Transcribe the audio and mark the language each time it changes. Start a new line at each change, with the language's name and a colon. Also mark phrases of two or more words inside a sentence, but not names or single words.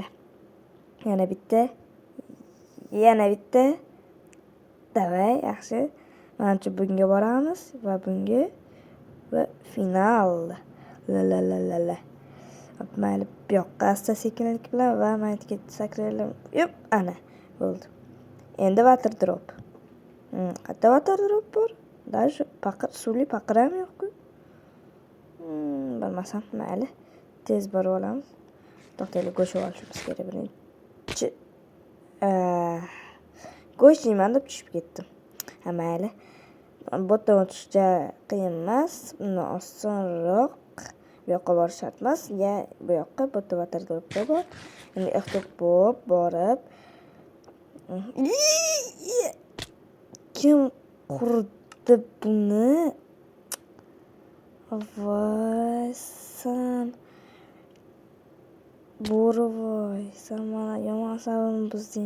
Uzbek: Yana bitta. Davay, yaxshi. Menimcha bunga boramiz va bunga va final. La. Mayli, bu yoqqa asta-sekinlik bilan va maytga sakraylar. Yop, ana, bo'ldi. Endi
English: water drop.
Uzbek: Qayerda
English: water drop
Uzbek: bor? Даже suvli paqir ham yo'q-ku. Bilmasam, mayli. Tez borib olamiz. To'xtaylik, go'sht olishimiz kerak birinchi. Go'sht yeyman deb tushib ketdim. Mayli. Bu yerdan o'tishga qiyin emas. Undan osonroq. Bu yoqqa borish shart emas. Bu yoqqa bu yerda
English: water drop
Uzbek: bor. Endi ehtiyot borib. Kim qurdi buni? Voy, san. Bo'rivoy, sen mana yomon asabimni buzding.